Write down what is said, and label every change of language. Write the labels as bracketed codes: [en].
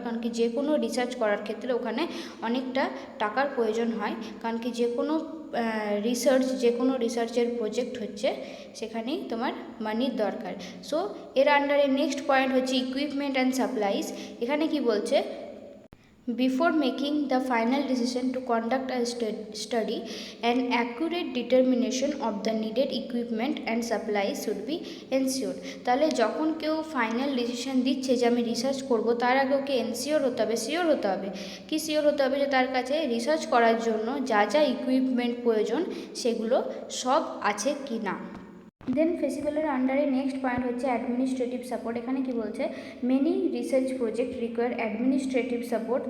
[bn] কারণ কি যে কোনো রিসার্চ করার ক্ষেত্রে ওখানে অনেকটা টাকার প্রয়োজন হয়, কারণ কি যে কোনো রিসার্চ, যে কোনো রিসার্চের প্রজেক্ট হচ্ছে সেখানেই তোমার মানির দরকার। সো এর আন্ডারে নেক্সট পয়েন্ট হচ্ছে ইকুইপমেন্ট অ্যান্ড সাপ্লাইজ। এখানে কি বলছে, [en] Before making the final decision to conduct a study, an accurate determination of the needed equipment and supplies should be ensured. [bn] তাহলে যখন কেউ ফাইনাল ডিসিশন দিচ্ছে যে আমি রিসার্চ করব, তার আগে ওকে এনশিওর হতে হবে, শিওর হতে হবে, কি শিওর হতে হবে যে তার কাছে রিসার্চ করার জন্য যা যা ইকুইপমেন্ট প্রয়োজন সেগুলো সব আছে কি না। দেন ফেসিবলের আন্ডারে নেক্সট পয়েন্ট হচ্ছে অ্যাডমিনিস্ট্রেটিভ সাপোর্ট। এখানে কি বলছে, [en] Many research project require administrative support.